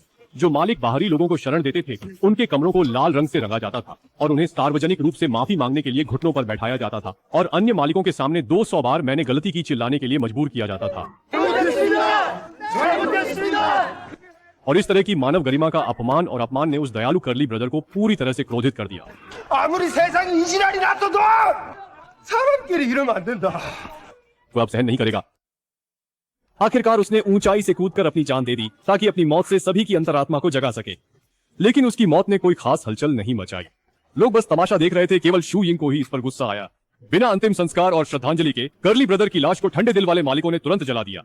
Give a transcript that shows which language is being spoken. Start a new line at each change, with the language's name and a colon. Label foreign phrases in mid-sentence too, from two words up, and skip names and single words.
Hindi: जो मालिक बाहरी लोगों को शरण देते थे, उनके कमरों को लाल रंग से रंगा जाता था और उन्हें सार्वजनिक रूप से माफी मांगने के लिए घुटनों पर बैठाया जाता था और अन्य मालिकों के सामने 200 बार मैंने गलती की चिल्लाने के लिए मजबूर किया जाता था। और इस तरह की मानव गरिमा का अपमान और अपमान ने उस दयालु कर्ली ब्रदर को पूरी तरह से क्रोधित कर दिया।
Korean: 아무리 세상에 이 지랄이 놔둬도 사람끼리 이러면 안 된다.
Hindi: वो अब सहन नहीं करेगा। आखिरकार उसने ऊंचाई से कूदकर अपनी जान दे दी ताकि अपनी मौत से सभी की अंतरात्मा को जगा सके, लेकिन उसकी मौत ने कोई खास हलचल नहीं मचाई। लोग बस तमाशा देख रहे थे। केवल शियुइंग को ही इस पर गुस्सा आया। बिना अंतिम संस्कार और श्रद्धांजलि के कर्ली ब्रदर की लाश को ठंडे दिल वाले मालिकों ने तुरंत जला दिया।